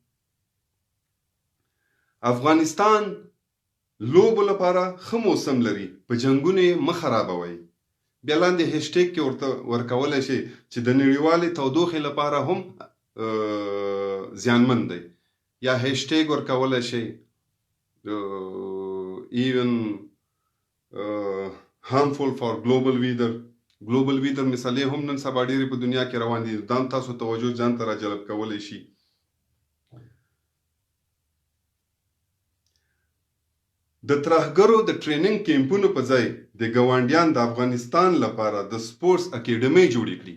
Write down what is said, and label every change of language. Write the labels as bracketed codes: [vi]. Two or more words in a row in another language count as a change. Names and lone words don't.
[ps] افغانستان لوبو لپاره ښه موسم لري، په جنګونو یې مه خرابوئ. بیا لاندې هیشټیګ کې ورته ورکولی شي چې د نړیوالې تودوخې لپاره هم زیانمن دی، یا هیشټیګ ورکولی شي [en] even harmful for global weather. global weather [ps] مثالې هم نن سبا ډېرې په دنیا کې روان دي، دا هم تاسو توجه ځان ته راجلب کولی شي. د ترهګرو د ټریننګ کیمپونو په ځای د ګاونډیان د افغانستان لپاره د [en] sports academy [ps] جوړې کړي.